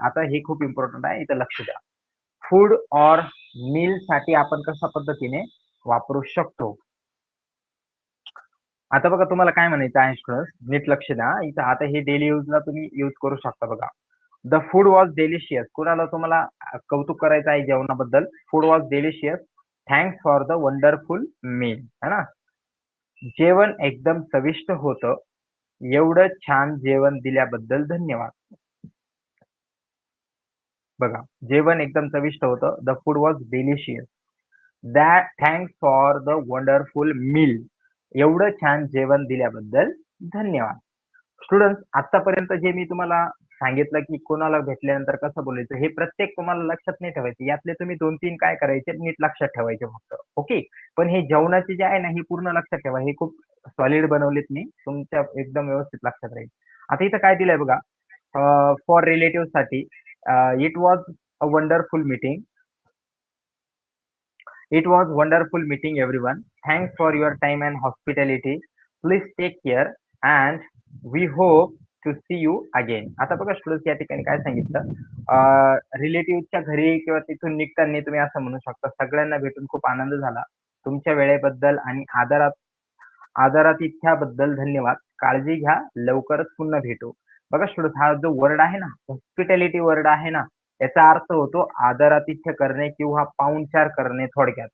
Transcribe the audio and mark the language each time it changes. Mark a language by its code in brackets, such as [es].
[mr] आता हे खूप इम्पॉर्टंट आहे, इथं लक्ष द्या. फूड और मील साठी आपण कशा पद्धतीने वापरू शकतो. आता बघा, तुम्हाला काय म्हणायचं आहे स्टुडंट, नीट लक्ष द्या इथं. आता हे डेली यूजला तुम्ही यूज करू शकता. बघा, [en] the food was delicious, [mr] कुणाला तुम्हाला कौतुक करायचं आहे जेवणाबद्दल. [en] Food was delicious, thanks for the wonderful meal, है ना. [mr] जेवण एकदम चविष्ट होतं, एवढं छान जेवण दिल्याबद्दल धन्यवाद. बघा, जेवण एकदम चविष्ट होतं, [en] the food was delicious, that thanks for the wonderful meal, [mr] एवढं छान जेवण दिल्याबद्दल धन्यवाद. स्टुडंट्स, आतापर्यंत जे मी तुम्हाला सांगितलं की कोणाला भेटल्यानंतर कसं बोलायचं, हे प्रत्येक तुम्हाला लक्षात नाही ठेवायचे, यातले तुम्ही 2-3 काय करायचे, नीट लक्षात ठेवायचे फक्त. ओके, पण हे जेवणाचे जे आहे ना, हे पूर्ण लक्षात ठेवा, हे खूप सॉलिड बनवलेत मी, तुमच्या एकदम व्यवस्थित लक्षात राहील. आता इथं काय दिलंय बघा, फॉर रिलेटिव्ह साठी, [en] It was a wonderful meeting, it was wonderful meeting everyone. Thanks for your time and hospitality. Please take care and we hope to see you again. [mr] आता बघा स्टुडंट्स, या ठिकाणी काय सांगितलं, रिलेटिव्हच्या घरी किंवा तिथून निघताना तुम्ही असं म्हणू शकता, सगळ्यांना भेटून खूप आनंद झाला, तुमच्या वेळेबद्दल आणि आदरातिथ्याबद्दल धन्यवाद, काळजी घ्या, लवकरच पुन्हा भेटू. बघा स्टुडंट, हा जो वर्ड आहे ना, हॉस्पिटॅलिटी वर्ड आहे ना, याचा अर्थ होतो आदरातिथ्य करणे किंवा पाहुणचार करणे थोडक्यात.